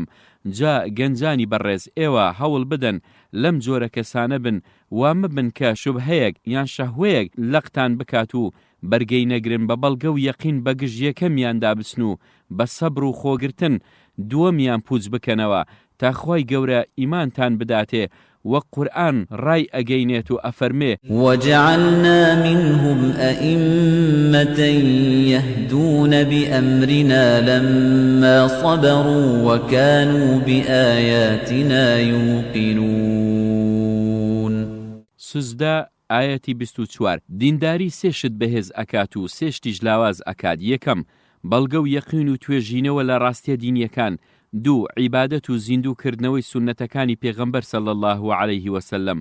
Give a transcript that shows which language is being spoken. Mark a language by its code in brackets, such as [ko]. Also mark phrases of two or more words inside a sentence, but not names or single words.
[ckb] جا گەنجانی بەڕێز ئێوە هەوڵ بدەن لەم جۆرە کەسانە بن، وا مەبن کە شوبهەیەک یان شەهوەیەک لەقتان بکات و بەرگەی نەگرن بە بەڵگە و یەقین بە گژ یەکەمیاندا بچن و بە سەبر و خۆگرتن دووەمیان پوچ بکەنەوە تا خوای گەورە ئیمانتان بداتێ. وەک قورئان ڕای ئەگەینێت و ئەفەرمێ: [ar] وَجَعَلْنَا مِنْهُمْ أَئِمَّةً يَهْدُونَ بِأَمْرِنَا لَمَّا صَبَرُوا وَكَانُوا بِآيَاتِنَا يُوقِنُونَ. [ckb] سوزدا ئاەتی 24 دینداری سێشت بەهێز ئەکات و سێشتیش لاواز ئەکات. یەکەم بەڵگە و یەقین و توێژینەوە لە ڕاستیە دینیەکان. دوو عیبادەت و زیندووکردنەوەی سونەتەکانی پێغەمبەر [ar] صلی الله علیه وسلم.